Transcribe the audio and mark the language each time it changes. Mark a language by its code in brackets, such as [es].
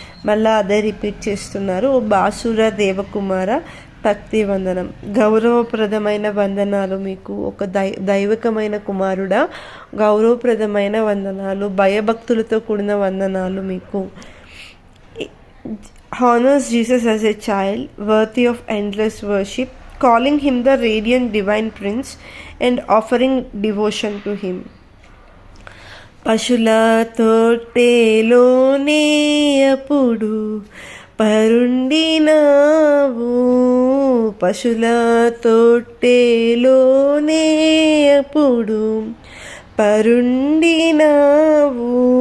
[te] మళ్ళీ అదే రిపీట్ చేస్తున్నారు. ఓ బాసుర దేవకుమార భక్తి వందనం. గౌరవప్రదమైన వందనాలు మీకు. ఒక దైవికమైన కుమారుడా, గౌరవప్రదమైన వందనాలు, భయభక్తులతో కూడిన వందనాలు మీకు. [en] Honors Jesus as a child, worthy of endless worship, calling him the radiant divine prince and offering devotion to him. [te] పశుల తొట్టెలోనే అప్పుడు పరుండినావు, పశుల తొట్టెలోనే అప్పుడు పరుండినావు.